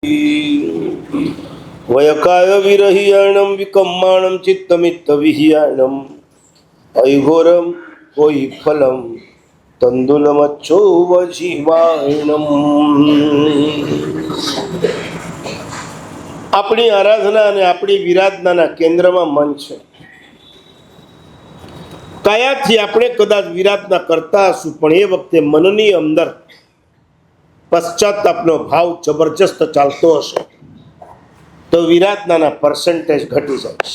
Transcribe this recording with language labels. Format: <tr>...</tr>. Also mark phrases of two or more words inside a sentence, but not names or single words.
<pra>वयकाय विरहियाणं विकम्माणं चित्तमित्तविहियाणं ऐघोरं कोई फलं तंदुलमच्छोवजीवाणम्।</pra> <gu>આપણી આરાધના અને આપણી વિરાધનાના કેન્દ્રમાં મન છે. કાયાથી આપણે કદાચ વિરાધના કરતા હશું, પણ એ વખતે મનની અંદર પશ્ચાતાપનો ભાવ જબરજસ્ત ચાલતો હશે તો વિરાધનાના પર્સન્ટેજ ઘટી જાય છે.</gu>